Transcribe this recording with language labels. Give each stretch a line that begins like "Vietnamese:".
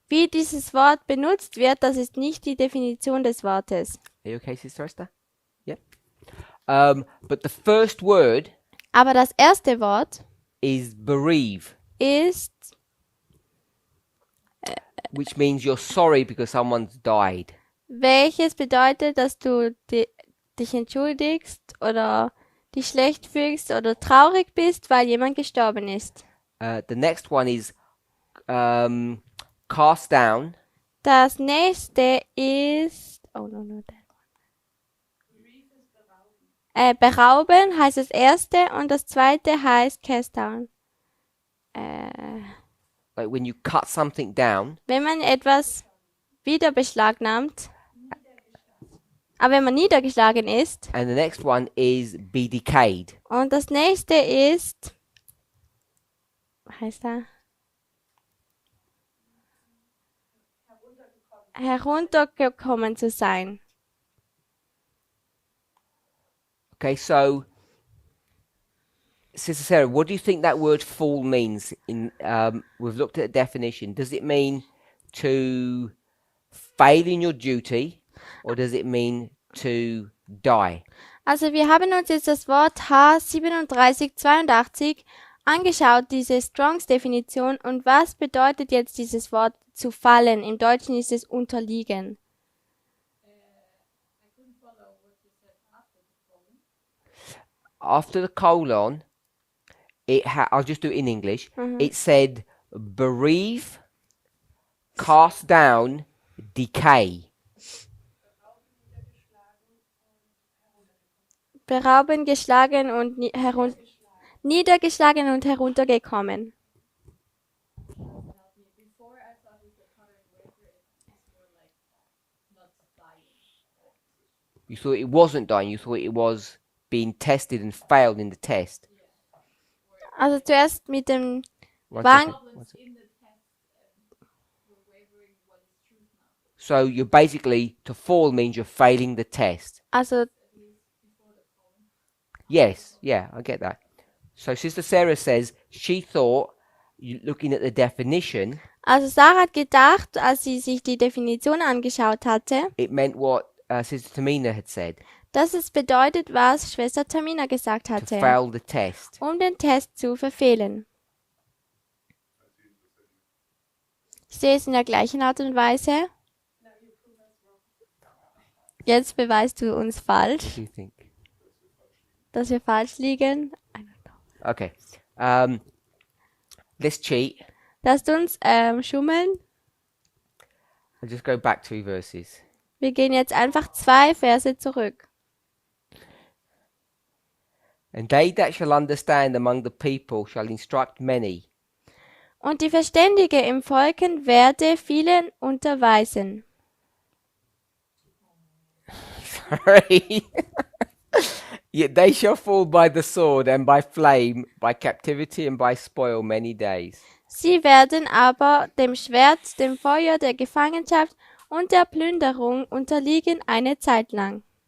German: Wie dieses Wort benutzt wird, das ist nicht die Definition des Wortes.
English: Are you okay, Sister Esther? Yep. But the first word
German: Aber das erste Wort
English: is bereave,
German: ist,
English: which means you're sorry because someone's died.
German: welches bedeutet, dass du dich entschuldigst oder dich schlecht fühlst oder traurig bist, weil jemand gestorben ist.
English: The next one is cast down,
German: Das nächste ist,
English: oh no, no, that one.
German: Berauben heißt das erste und das zweite heißt cast down.
English: like when you cut something down.
German: Wenn man etwas wieder beschlagnahmt, aber wenn man niedergeschlagen ist,
English: And the next one is be decayed.
German: und das nächste ist, was heißt da? heruntergekommen zu sein.
English: Okay, so Sister Sarah, what do you think that word fall means? We've looked at a definition. Does it mean to fail in your duty, or does it mean to die?
German: Also wir haben uns jetzt das Wort H3782 angeschaut, diese Strongs Definition. Und was bedeutet jetzt dieses Wort zu fallen? Im Deutschen ist es unterliegen.
English: After the colon, I'll just do it in English. It said bereave, cast down, decay.
German: Berauben, geschlagen und niedergeschlagen und heruntergekommen.
English: You thought it wasn't dying, you thought it was being tested and failed in the test.
German: Also zuerst mit dem
English: One Wang. second, one second. So you're basically, to fall means you're failing the test.
German: Also
English: Yes, yeah, I get that. So Sister Sarah says she thought, looking at the definition,
German: Sarah hat gedacht, als sie sich die Definition angeschaut hatte,
English: it meant what Sister Tamina had said,
German: dass es bedeutet, was Schwester Tamina gesagt
English: to
German: hatte,
English: fail the test.
German: um den Test zu verfehlen. Ich sehe es in der gleichen Art und Weise. Jetzt beweist du uns
English: What
German: falsch,
English: do you think?
German: dass wir falsch liegen.
English: Okay. Let's cheat.
German: Lasst uns schummeln.
English: I'll just go back 2 verses.
German: Wir gehen jetzt einfach 2 Verse zurück.
English: And they that shall understand among the people shall instruct many.
German: Und die Verständige im Volken werde vielen unterweisen.
English: Sorry. Yet they shall fall by the sword and by flame, by captivity and by spoil many days.
German: Sie werden aber dem Schwert, dem Feuer der Gefangenschaft und der Plünderung unterliegen eine Zeit lang.